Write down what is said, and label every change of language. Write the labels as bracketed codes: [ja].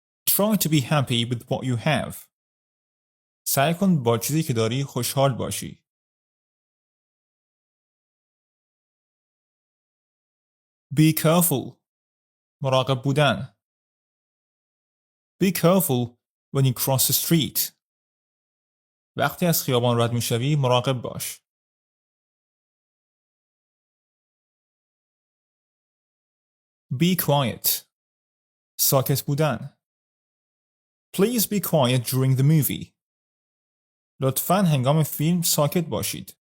[en] Try to be happy with what you have. [fa] سعی کن با چیزی که داری خوشحال باشی. [en] Be careful. [fa] مراقب بودن. [en] Be careful when you cross the street. [fa] وقتی از خیابان رد میشوی مراقب باش. [en] Be quiet. [fa] ساکت بودن. [en] Please be quiet during the movie. [fa] لطفاً هنگام فیلم ساکت باشید.